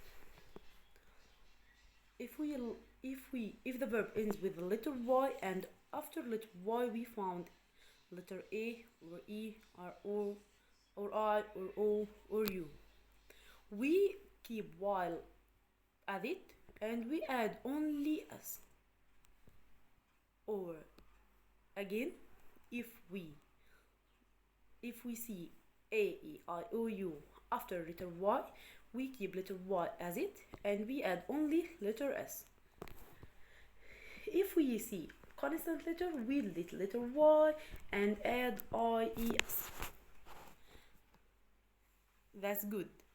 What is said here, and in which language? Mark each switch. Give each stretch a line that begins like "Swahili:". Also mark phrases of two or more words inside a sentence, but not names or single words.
English: If the verb ends with the letter y and after letter y we found letter a or e or o or I or O or U, we keep while at it and we add only s. Or again, if we see a e I o u after letter y, we keep letter y as it and we add only letter s. If we see consonant letter, we delete letter y and add ies. That's good.